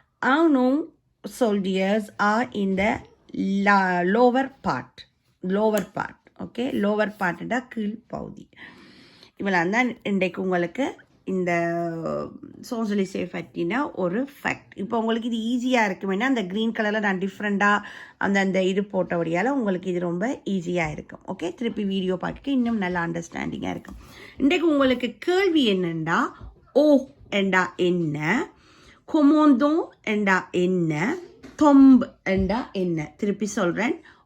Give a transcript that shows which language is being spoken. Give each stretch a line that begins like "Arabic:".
English: Unknown soldiers are in the lower part. Okay, lower part da
Tamil: கீழ் பகுதி. இவெல்லாம் தான் இன்றைக்கு உங்களுக்கு இந்த சோசலிசே பற்றின ஒரு ஃபேக்ட். இப்போ உங்களுக்கு இது ஈஸியாக இருக்குமேனா அந்த க்ரீன் கலரில் நான் டிஃப்ரெண்ட்டாக அந்த இது போட்டபடியால் உங்களுக்கு இது ரொம்ப ஈஸியாக இருக்கும். ஓகே, திருப்பி வீடியோ பார்க்க இன்னும் நல்ல அண்டர்ஸ்டாண்டிங்காக இருக்கும். இன்றைக்கு உங்களுக்கு கேள்வி என்னென்னா, ஓ என்றா என்ன, கொமோந்தோ என்றா என்ன, தொம்பு என்றா என்ன. திருப்பி சொல்கிறேன்.